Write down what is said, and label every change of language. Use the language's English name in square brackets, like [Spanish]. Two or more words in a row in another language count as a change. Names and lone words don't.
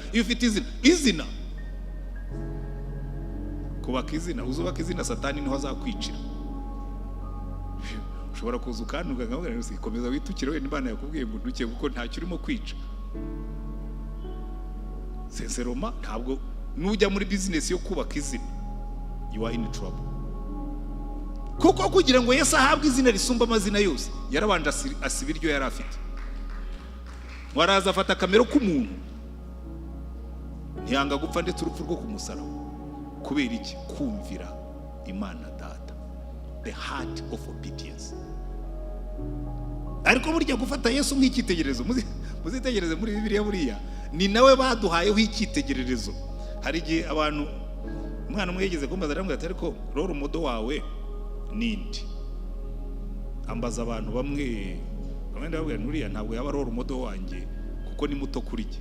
[Kinyarwanda] Iyo ufite izina kubaka izina, uzubaka izina satani niho azakwicira. Ushobora kuza ukantuga nkavuga ngo komeza witukire we n'Imana yakubwiye ngo ntuke kuko ntacyo urimo kwica. Sinceroma ntabwo nujya muri business yo kubaka izina, [English] you are in trouble. [Kinyarwanda] Kuko kugira ngo Yesu ahabwe izina risumba amazina yose yarabanje asiba iryo yari afite. Waraza afata kamero k'umuntu ntiyanga gupfa ndetse urupfu rwo kumusaraba. Kubera iki? Kumvira Imana Data, [English] the heart of obedience. [Kinyarwanda] Ariko burya gufata Yesu nk'icyitegererezo, muzitegereze muri Bibiliya buriya ni nawe baduhayeho icyitegererezo. Hari igihe abantu umwana umwe yigeze kumbaza aramubwira ati ariko [English] role model [Kinyarwanda] wawe nindi? Ambaza abantu bamwe ndababwira nuriya ntabwo yaba [English] role model [Kinyarwanda] wanjye kuko ni muto kuri jye.